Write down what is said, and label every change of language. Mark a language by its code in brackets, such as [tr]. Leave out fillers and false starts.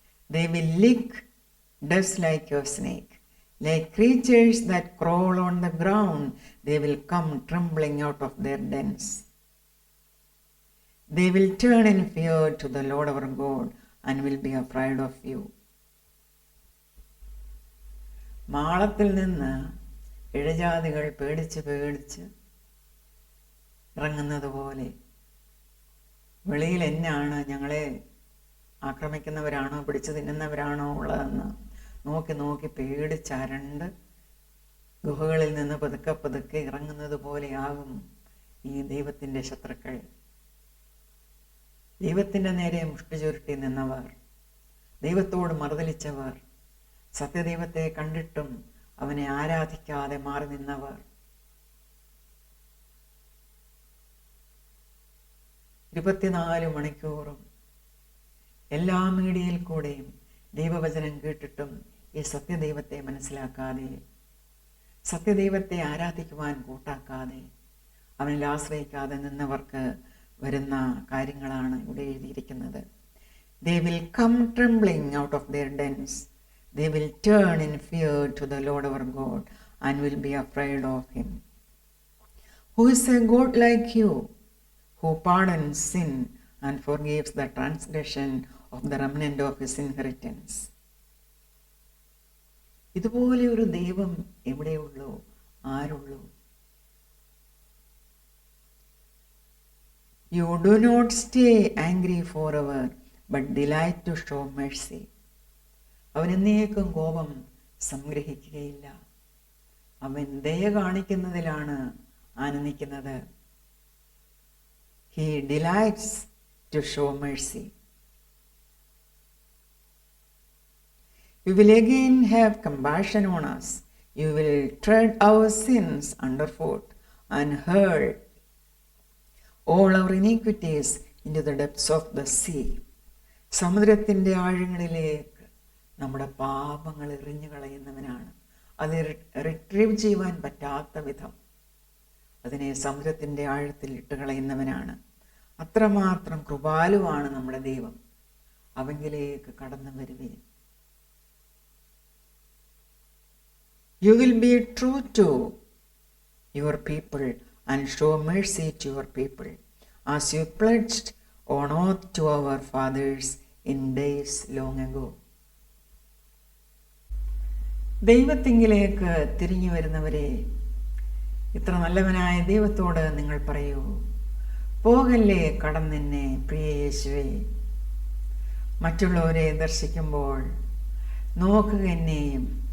[en] They will lick dust like a snake. Like creatures that crawl on the ground, they will come trembling out of their dens. They will turn in fear to the Lord our God and will be afraid of you. [ml] മാളത്തിൽ നിന്ന് ഇഴജാതികൾ പേടിച്ച് പേടിച്ച് ഇറങ്ങുന്നത് പോലെ വെളിയിൽ എന്നാണ്, ഞങ്ങളെ ആക്രമിക്കുന്നവരാണോ പിടിച്ചു തിന്നുന്നവരാണോ ഉള്ളതെന്ന് നോക്കി നോക്കി പേടിച്ചരണ്ട് ഗുഹകളിൽ നിന്ന് പതുക്കെ പതുക്കെ ഇറങ്ങുന്നത് പോലെയാകും ഈ ദൈവത്തിൻ്റെ ശത്രുക്കൾ. ദൈവത്തിൻ്റെ നേരെ മുഷ്ടി ചുരുട്ടി നിന്നവർ, ദൈവത്തോട് മറുതലിച്ചവർ, സത്യദൈവത്തെ കണ്ടിട്ടും അവനെ ആരാധിക്കാതെ മാറി നിന്നവർ, 24 മണിക്കൂറും എല്ലാ മീഡിയയിൽ കൂടെയും ദൈവവചനം കേട്ടിട്ടും ഈ സത്യദൈവത്തെ മനസ്സിലാക്കാതെ, സത്യദൈവത്തെ ആരാധിക്കുവാൻ കൂട്ടാക്കാതെ, അവനിൽ ആശ്രയിക്കാതെ നിന്നവർക്ക് വരുന്ന കാര്യങ്ങളാണ് ഇവിടെ എഴുതിയിരിക്കുന്നത്. [en] They will come trembling out of their dens. They will turn in fear to the Lord our God and will be afraid of him. Who is a God like you, who pardons sin and forgives the transgression of the remnant of his inheritance? [ml] ഇതുപോലെ ഒരു ദൈവം എവിടെയുള്ളൂ, ആരുള്ളൂ? [en] You do not stay angry forever, but delight to show mercy. [ml] അവൻ എന്നേക്കും കോപം സംഗ്രഹിക്കുകയില്ല. അവൻ ദയ കാണിക്കുന്നതിലാണ് ആനന്ദിക്കുന്നത്. [en] He delights to show mercy. You will again have compassion on us. You will tread our sins underfoot and hurl all our iniquities into the depths of the sea. [ml] സമുദ്രത്തിൻ്റെ ആഴങ്ങളിലേക്ക് നമ്മുടെ പാപങ്ങൾ എറിഞ്ഞു കളയുന്നവനാണ്. അത് റിട്രീവ് ചെയ്യുവാൻ പറ്റാത്ത വിധം അതിനെ സമുദ്രത്തിൻ്റെ ആഴത്തിൽ ഇട്ട് കളയുന്നവനാണ്. അത്രമാത്രം കൃപാലുവാണ് നമ്മുടെ ദൈവം. അവങ്കിലേക്ക് കടന്നു വരുവീൻ. [en] You will be true to your people and show mercy to your people, as you pledged on oath to our fathers in days long ago. [ml] ദൈവത്തിങ്കിലേക്ക് തിരിഞ്ഞു വരുന്നവരെ, ഇത്ര നല്ലവനായ ദൈവത്തോട് നിങ്ങൾ പറയൂ, പോകല്ലേ കടന്നെന്നെ പ്രിയ യേശുവേ. മറ്റുള്ളവരെ ദർശിക്കുമ്പോൾ നോക്കുക എന്നെയും.